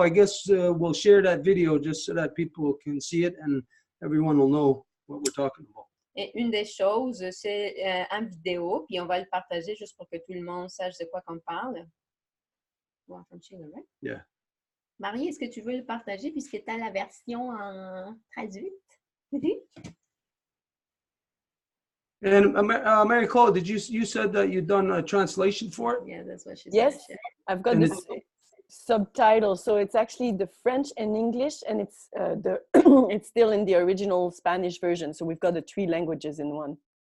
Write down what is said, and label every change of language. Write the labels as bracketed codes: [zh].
[en] I guess we'll share that video just so that people can see it and everyone will know what we're talking about. [fr] Et une des choses, c'est en vidéo, puis on va le partager juste pour que tout le monde sache de quoi qu'on parle. [en] Yeah. [fr] Marie, est-ce que tu veux le partager puisque tu as la version en traduite? [en] And Mary Cole, you said that you've done a translation for it? Yeah, that's what she said. Yes, I've got the subtitles, so it's actually the French and English, and it's it's still in the original Spanish version. So we've got the 3 languages in one.